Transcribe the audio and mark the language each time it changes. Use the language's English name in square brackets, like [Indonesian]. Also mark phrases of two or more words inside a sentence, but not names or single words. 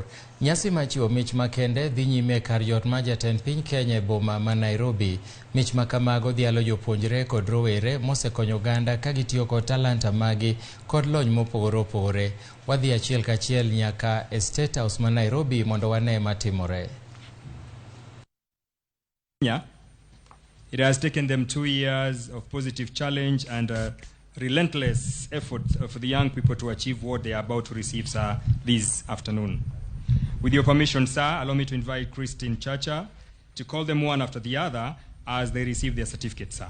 [Luo (Kenya and Tanzania)] Nyasi machiwo mich makende dhi nyime kar jot ma jatend piny Kenya e boma ma Nairobi. Mich makamago dhialo jopuonjre kod rowere mosekonyo oganda ka gitiyo kod talanta magi kod lony mopogore opogore. Wadhi achiel kachiel nyaka e State House ma Nairobi mondo wane matimore. [English] It has taken them 2 years of positive challenge and relentless effort for the young people to achieve what they are about to receive, sir, this afternoon. With your permission, sir, allow me to invite Christine Chacha to call them one after the other as they receive their certificates, sir.